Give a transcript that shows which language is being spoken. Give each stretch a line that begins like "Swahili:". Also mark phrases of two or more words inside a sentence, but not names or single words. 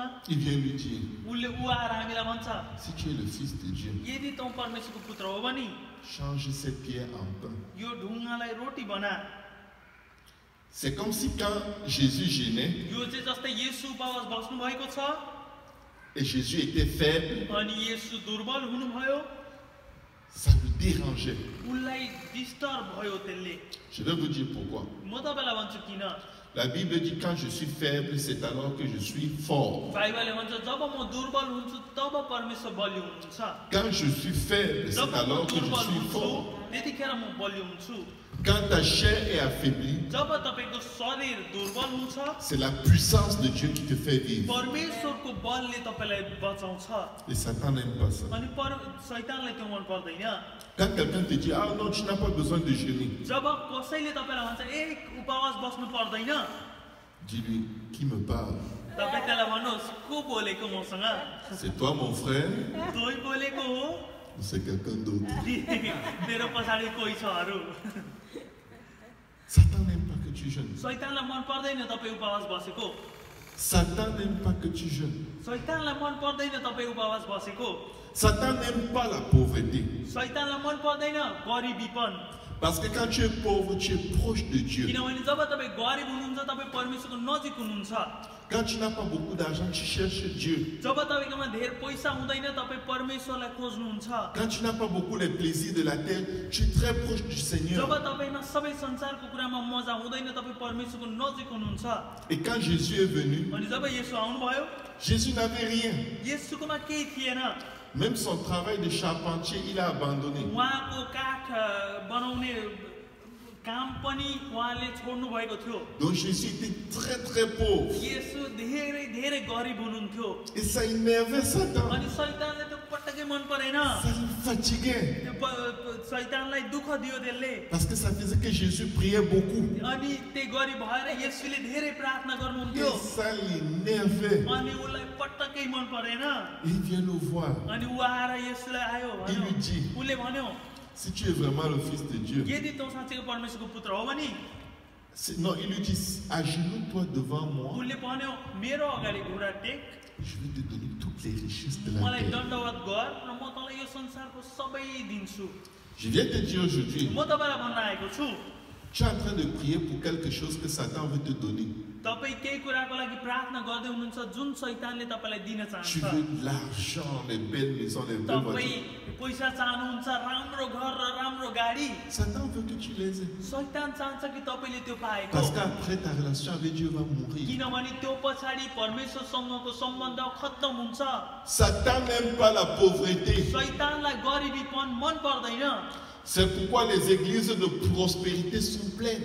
French: Il vient lui dire,
Nepali: उसले ऊ आएर हामीलाई भन्छ
French: si tu es le Fils de Dieu,
Nepali: यदि तँ परमेश्वरको पुत्र हो भने
French: change ces pierres en pain.
Nepali: यो ढुङ्गालाई रोटी बना
French: C'est comme si quand Jésus jeûnait
Nepali: यो चाहिँ जस्तै येशू उपवास बस्नु भएको छ
French: et Jésus était faible,
Nepali: अनि येशू दुर्बल हुनुभयो
French: ça le dérangeait.
Nepali: उनलाई डिस्टर्ब भयो त्यसले
French: Je vais vous dire pourquoi.
Nepali: म तपाईलाई भन्छु किन
French: La Bible dit quand je suis faible, c'est alors que je suis fort.
Nepali: बाइबलले भन्छ जब म दुर्बल हुन्छु तब परमेश्वर बलियो हुनुहुन्छ
French: Quand je suis faible, c'est
Nepali: जब म
French: alors que je
Nepali: दुर्बल
French: suis
Nepali: हुन्छु
French: fort.
Nepali: त्यतिखेर म बलियो हुन्छु
French: Quand ta chair est affaiblie,
Nepali: जब तपाईको शरीर दुर्बल हुन्छ
French: c'est la puissance de Dieu qui te fait vivre.
Nepali: परमेश्वरको बलले तपाईलाई बचाउँछ
French: Et Satan n'aime pas ça.
Nepali: अनि शैतानलाई त्यो मन पर्दैन
French: Quand quelqu'un te dit, ah non, tu n'as pas besoin de jeûner,
Nepali: जब कसैले तपाईलाई भन्छ ए उपवास बस्नु पर्दैन
French: dis-lui, qui me parle?
Nepali: तपाईँ त्यसलाई भन्नुहोस् को बोलेको मसँग
French: C'est toi mon frère
Nepali: तोइ बोलेको हो
French: ou c'est quelqu'un d'autre?
Nepali: मेरो पछाडि कोही छ अरू
French: Satan n'aime pas que tu jeûnes.
Nepali: शैतानलाई मन पर्दैन तपाईँ उपवास बसेको
French: Satan n'aime pas que tu jeûnes.
Nepali: शैतानलाई मन पर्दैन तपाईँ उपवास बसेको
French: Satan n'aime pas la pauvreté.
Nepali: शैतानलाई मन पर्दैन गरिबीपन
French: Parce que quand tu es pauvre, tu es proche de Dieu.
Nepali: किनभने जब तपाईँ गरिब हुनुहुन्छ तपाईँ परमेश्वरको नजिक हुनुहुन्छ
French: Quand tu n'as pas beaucoup d'argent, tu cherches Dieu.
Nepali: जब तपाईँकोमा धेरै पैसा हुँदैन तपाईँ परमेश्वरलाई खोज्नुहुन्छ
French: Quand tu n'as pas beaucoup les plaisirs de la terre, tu es très proche du
Nepali: जब
French: Seigneur.
Nepali: तपाईँमा सबै संसारको कुरामा मजा हुँदैन तपाईँ परमेश्वरको नजिक हुनुहुन्छ
French: Et quand Jésus est venu,
Nepali: अनि जब येशू आउनुभयो
French: Jésus n'avait rien.
Nepali: येशूकोमा केही थिएन
French: Même son travail de charpentier, il a abandonné.
Nepali: उहाँको काठ बनाउने काम पनि उहाँले छोड्नु भएको थियो
French: Donc Jésus était très très pauvre.
Nepali: येशू धेरै धेरै गरिब हुनुहुन्थ्यो
French: Et ça énervait Satan.
Nepali: अनि शैतानले त्यो पटक्कै मन परेन
French: Ça le fatiguait.
Nepali: त्यो शैतानलाई दुःख दियो त्यसले
French: Parce que ça faisait que Jésus priait beaucoup.
Nepali: अनि त्यो गरिब भएर येशूले धेरै प्रार्थना गर्नुहुन्थ्यो
French: Et ça l'énervait.
Nepali: अनि उसलाई पटक्कै मन परेन
French: Et il vient le voir.
Nepali: अनि ऊ आएर येशूलाई आयो
French: Il lui dit,
Nepali: उसले भन्यो
French: si tu es vraiment le Fils de Dieu,
Nepali: यदि तँ साँच्चैको परमेश्वरको पुत्र हो भने
French: non, il lui dit, agenouille-toi devant moi,
Nepali: उसले भन्यो मेरो अगाडि घुँडा टेक
French: je vais te donner toutes les richesses de la
Nepali: मलाई
French: terre.
Nepali: दण्डवत गर र म तँलाई यो संसारको सबै दिन्छु
French: Je viens te dire aujourd'hui,
Nepali: म तपाईँलाई भन्न आएको छु
French: Tu es en train de prier pour quelque chose que Satan veut te donner.
Nepali: तपाई केही कुराको लागि प्रार्थना गर्दै हुनुहुन्छ जुन शैतानले तपाईलाई दिन
French: Tu
Nepali: चाहन्छ।
French: veux de l'argent, les belles maisons, les belles
Nepali: तपाई
French: voitures.
Nepali: पैसा चाहनुहुन्छ, राम्रो घर र राम्रो गाडी।
French: Satan veut que tu les aies.
Nepali: शैतान चाहन्छ कि तपाईले त्यो पाएको।
French: Parce qu'après ta relation avec Dieu va mourir.
Nepali: किनभने त्यो पछाडि परमेश्वरसँगको सम्बन्ध खत्तम हुन्छ।
French: Satan n'aime pas la pauvreté.
Nepali: शैतानलाई गरिबीपन मन पर्दैन।
French: C'est pourquoi les églises de prospérité sont pleines.